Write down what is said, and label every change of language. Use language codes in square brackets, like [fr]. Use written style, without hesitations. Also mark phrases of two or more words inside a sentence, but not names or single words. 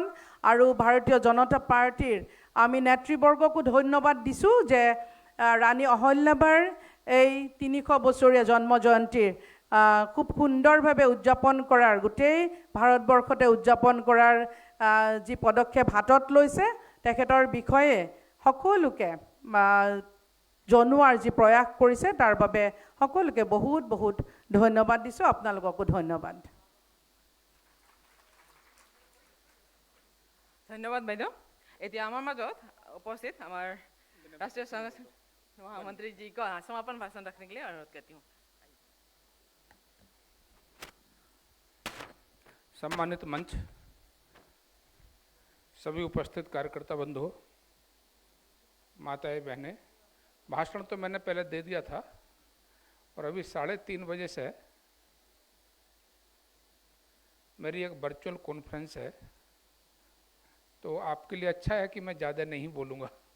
[as] আৰু ভাৰতীয় জনতা পাৰ্টীৰ আমি নেতৃবৰ্গকো ধন্যবাদ দিছোঁ যে ৰাণী অহল্যাবাইৰ এই ৩০০ বছৰীয়া জন্ম জয়ন্তীৰ খুব সুন্দৰভাৱে উদযাপন কৰাৰ, গোটেই ভাৰতবৰ্ষতে উদযাপন কৰাৰ যি পদক্ষেপ হাতত লৈছে তেখেতৰ বিষয়ে সকলোকে জনোৱাৰ যি প্ৰয়াস কৰিছে তাৰ বাবে সকলোকে বহুত বহুত ধন্যবাদ দিছোঁ। আপোনালোককো ধন্যবাদ। ধন্যবাদ বাইদেউ। এতিয়া আমাৰ মাজত উপস্থিত আমাৰ ৰাষ্ট্ৰীয় [hi] महामंत्री जी को समापन भाषण रखने के लिए अनुरोध करती हूँ। सम्मानित मंच, सभी उपस्थित कार्यकर्ता बंधु, माताएं बहनें, भाषण तो मैंने पहले दे दिया था और अभी 3:30 बजे से मेरी एक वर्चुअल कॉन्फ्रेंस है, तो आपके लिए अच्छा है कि मैं ज़्यादा नहीं बोलूँगा।